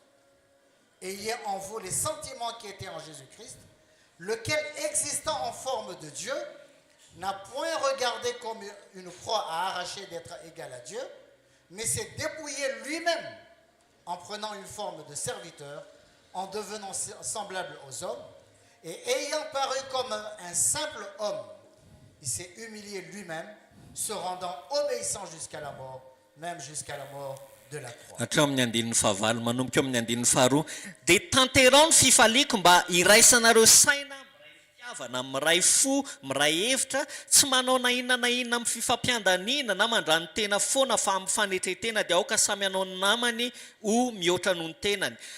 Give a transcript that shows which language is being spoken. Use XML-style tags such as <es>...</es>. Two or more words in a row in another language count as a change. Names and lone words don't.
<fr>Ayez en vous les sentiments qui étaient en Jésus-Christ, lequel, existant en forme de Dieu, n'a point regardé comme une proie à arracher d'être égal à Dieu, mais s'est dépouillé lui-même en prenant une forme de serviteur, en devenant semblable aux hommes, et ayant paru comme un simple homme, il s'est humilié lui-même, se rendant obéissant jusqu'à la mort, même jusqu'à la mort de la croix.</fr> <mg>Hatreo amin'ny andinin'ny fahavalo manomboka eo amin'ny andinin'ny faharoa. Dia tanterao ny fifaliako mba iraisanareo saina miray fitiavana, miray fo, miray hevitra, tsy manao na inona amin'ny fifampiandaniana na mandrany tena foana fa amin'ny fanetretena dia aoka samy hanao ny namany ho mihoatra noho ny tenany.</mg>